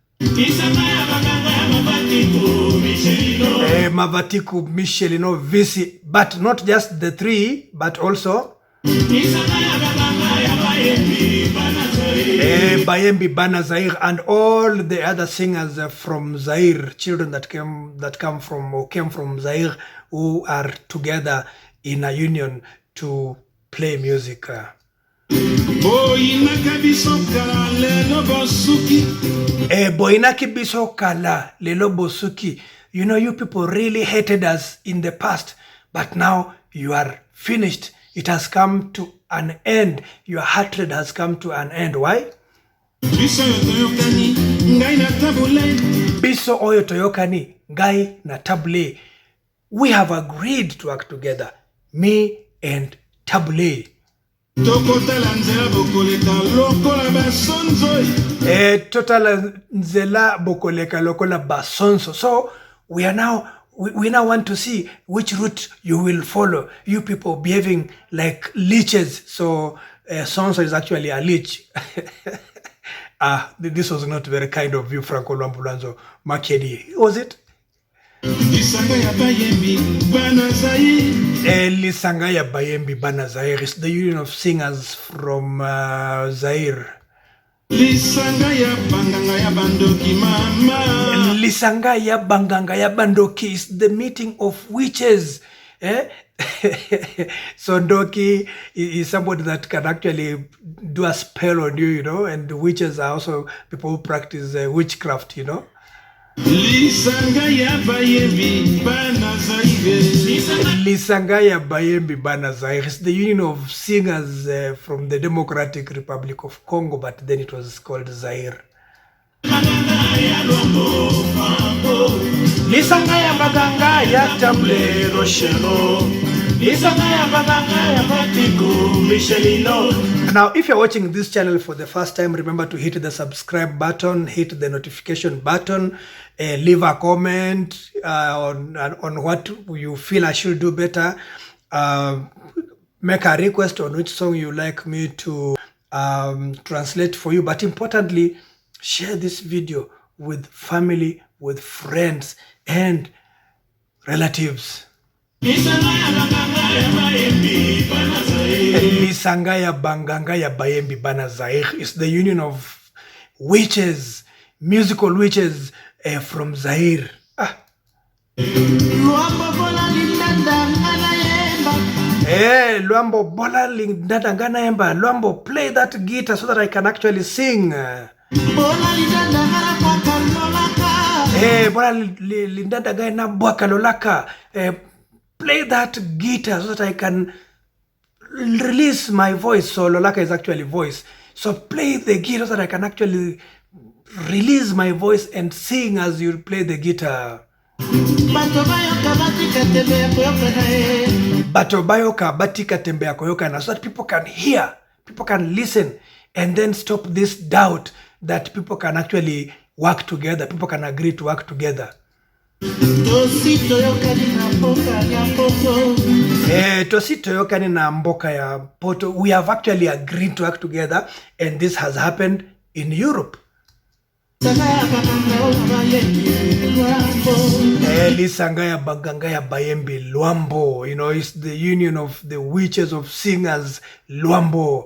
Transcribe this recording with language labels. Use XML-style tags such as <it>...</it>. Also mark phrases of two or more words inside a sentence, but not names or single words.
<en>Mavatiku Michelino Visi, but not just the three, but also Bayembi Banazair and all the other singers from Zaire, children that came from Zaire, who are together in a union to play music.</en> <ln>Boinaki bisokala lelo bosuki.</ln> <en>You know, you people really hated us in the past, but now you are finished. It has come to an end. Your hatred has come to an end. Why?</en> <ln>Biso oyo toyokani, Ngai na Tabuley.</ln> <en>We have agreed to work together. Me and Tabuley.</en> <ln>Tokotala nzela bokoleka lokola basonzo. Total nzela bokoleka lokola basonzo.</ln> <en>So we now want to see which route you will follow. You people behaving like leeches. So sonzo is actually a leech. This was not very kind of you, Franco Luambo Makiadi. Was it?</en> <ln>Lisanga ya bayembi bana Zaire. Lisanga ya bayembi bana Zaire</ln> <en>is the union of singers from Zaire.</en> <ln>Lisanga ya banganga ya bandoki mama. Lisanga ya banganga ya bandoki</ln> <en>is the meeting of witches. So Ndoki is somebody that can actually do a spell on you, you know, and witches are also people who practice witchcraft, you know.</en> <ln>Lisanga ya bayembi bana Zaire. Lisanga ya bayembi bana Zaire</ln> <en>is the union of singers from the Democratic Republic of Congo, but then it was called Zaire.</en> <ln>Lisanga ya Banganga ya Tabuley Rochereou. Lisanga ya Banganga ya Michelino.</ln> <en>Now, if you're watching this channel for the first time, remember to hit the subscribe button, hit the notification button, leave a comment on what you feel I should do better. Make a request on which song you like me to translate for you. But importantly, share this video with family, with friends, and relatives.</en> <ln>Lisanga ya banganga ya bayembi bana Zaire</ln> <en>is the union of witches, musical witches from Zaire.</en> <ln>Luambo bola lindanda ngana yemba. Luambo,</ln> <en>play that guitar so that I can actually sing.</en> <ln>Bola lindanda ngana bwaka lolaka.</ln> <en>Play that guitar so that I can release my voice. So lolaka is actually voice. So play the guitar so that I can actually release my voice and sing as you play the guitar.</en> <ln>Batobayoka batika tembea koyoka,</ln> <en>so that people can hear, people can listen, and then stop this doubt that people can actually work together, people can agree to work together.</en> <ln>Tosito yokani na mboka ya poto.</ln> <en>We have actually agreed to work together, and this has happened in Europe.</en> <ln>Lisanga ya Banganga ya bayembi Luambo,</ln> <en>you know, it's the union of the witches of singers Luambo.</en>